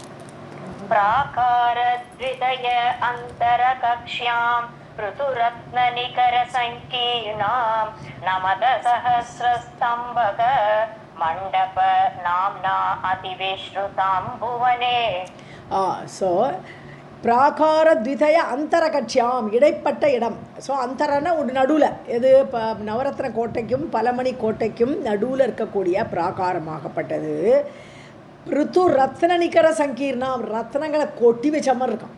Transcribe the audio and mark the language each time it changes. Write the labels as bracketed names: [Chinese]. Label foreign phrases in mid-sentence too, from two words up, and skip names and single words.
[Sanskrit] प्राकारद्वितय अन्तरकक्ष्यां ऋतुरत्ननिकर संकीर्णां नमद सहस्रस्तम्भक मण्डप नाम्ना अतिविश्रुतां भुवने. [Tamil] ஸோ [Sanskrit] प्राकार द्वितय अन्तरकक्ष्याम् [Tamil] இடைப்பட்ட இடம். ஸோ அந்தரன்னா ஒரு நடுவில், எது இப்போ நவரத்ன கோட்டைக்கும் பலமணி கோட்டைக்கும் நடுவில் இருக்கக்கூடிய பிராகாரமாகப்பட்டது. [Sanskrit] ऋतु रत्न निकर सङ्कीर्णम् [Tamil] ரத்னங்களை கொட்டி வச்ச மாதிரி இருக்கும்.